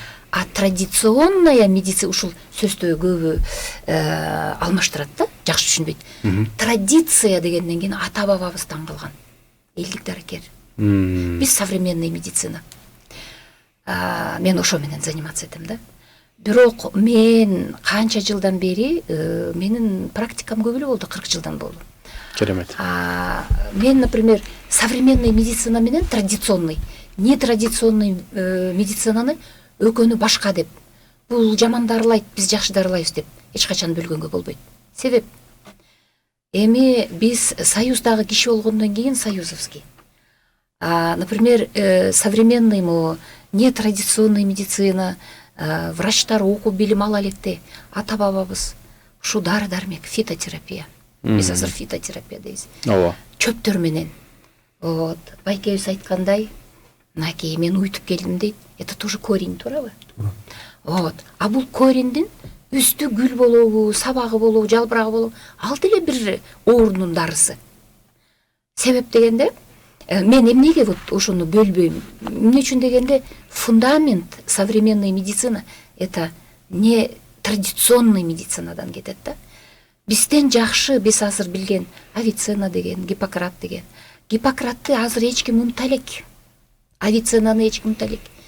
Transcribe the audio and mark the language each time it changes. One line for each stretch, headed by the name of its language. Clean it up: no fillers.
Russian: А традиционная медицина
Kyrgyz: ушул сөздү көбү алмаштырат да, жакшы түшүнбөйт. Традиция дегенден кийин ата бабабыздан калган элдик дарыкер. Биз
Russian: современный
Kyrgyz: медицина. Мен ошо менен
Russian: заниматься
Kyrgyz: этем да. Бирок мен канча жылдан бери менин практикам көп эле болду, 40 жылдан болду. Керемет. Мен,
Russian: например, современный
Kyrgyz: медицина менен
Russian: традиционный, нетрадиционный
Kyrgyz: медицинаны өкөнү башка деп, бул жаман дарылайт, биз жакшы дарылайбыз деп эч качан бөлгөнгө болбойт. Себеп эми биз союздагы киши болгондон кийин
Russian: союзовский. Например, современный нетрадиционный
Kyrgyz: медицина, врачтар окуп билим ала электе, ата бабабыз ушу дары дармек, фитотерапия. Биз азыр фитотерапия дейбиз. Ооба. Чөптөр менен.
Russian: Вот,
Kyrgyz: байкебиз айткандай, мынакей мен уйтуп келдим дейт.
Russian: Это тоже корень,
Kyrgyz: туурабы? Туура.
Russian: Вот.
Kyrgyz: А бул корендин үстү гүл болобу, сабагы болобу, жалбырагы болобу, ал деле бир оорунун дарысы. Себеп дегенде, мен эмнеге
Russian: вот
Kyrgyz: ошону бөлбөйм? Эмне үчүн дегенде,
Russian: фундамент современной медицина это не традиционный
Kyrgyz: медицинадан кетет да. Бизден жакшы биз азыр билген Авиценна деген, Гиппократ деген. Гиппократты азыр эч ким унута элек. Авиценнаны эч ким унута элек.